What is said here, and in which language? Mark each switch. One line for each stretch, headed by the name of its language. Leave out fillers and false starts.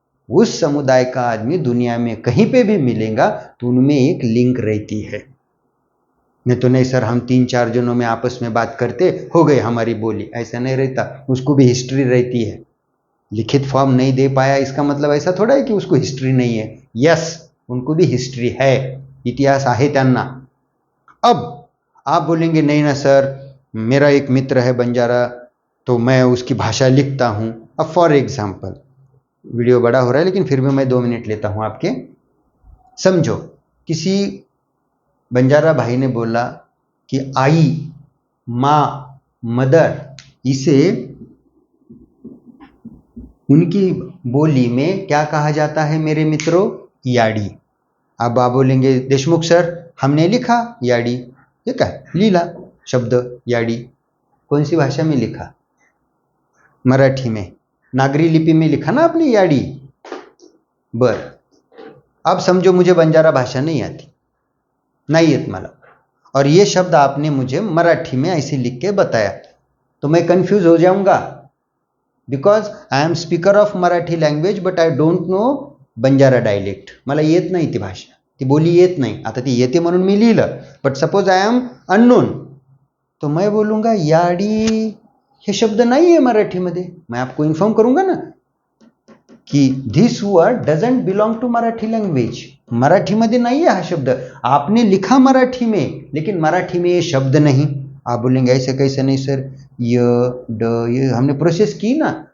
Hindi: उस समुदाय का आदमी दुनिया में कहीं पे भी मिलेगा तो उनमें एक लिंक रहती है। नहीं तो नहीं सर, हम 3-4 जनों में आपस में बात करते हो गई हमारी बोली, ऐसा नहीं रहता, उसको भी हिस्ट्री रहती है। लिखित फॉर्म नहीं दे पाया इसका मतलब ऐसा थोड़ा है कि उसको हिस्ट्री नहीं है। यस, उनको भी हिस्ट्री है,
Marathi: इतिहास आहे त्यांना।
Hindi: अब आप बोलेंगे नहीं ना सर, मेरा एक मित्र है बंजारा, तो मैं उसकी भाषा लिखता हूं। अब फॉर एग्जाम्पल, वीडियो बड़ा हो रहा है लेकिन फिर भी मैं 2 मिनट लेता हूं आपके। समझो, किसी बंजारा भाई ने बोला कि आई, माँ, मदर, इसे उनकी बोली में क्या कहा जाता है मेरे मित्रों? याडी। अब आप बोलेंगे देशमुख सर, हमने लिखा याडी, ये क्या लीला शब्द याडी, कौन सी भाषा में लिखा? मराठी में, नागरी लिपि में लिखा ना आपने याडी। बर, अब समझो मुझे बंजारा भाषा नहीं आती, नहीं
Marathi: येत मला,
Hindi: और ये शब्द आपने मुझे मराठी में ऐसे लिख के बताया, तो मैं कंफ्यूज हो जाऊंगा,
English: Because I am speaker of Marathi language but I don't know Banjara dialect.
Marathi: मला येत नाही ती भाषा, ती बोली येत नाही. आता ती येते म्हणून मी लिहिलं,
English: but suppose I am unknown,
Hindi: तो मैं बोलूंगा
Marathi: याडी हे शब्द नहीं है मराठी मध्ये.
Hindi: मैं आपको इन्फॉर्म करूंगा ना कि
English: This word doesn't belong to Marathi language.
Marathi: Marathi मध्ये नहीं है हा शब्द,
Hindi: आपने लिखा मराठी में लेकिन मराठी में ये शब्द नहीं. आप बोलेंगे ऐसे कैसे नहीं सर, य ड ये हमने प्रोसेस की ना.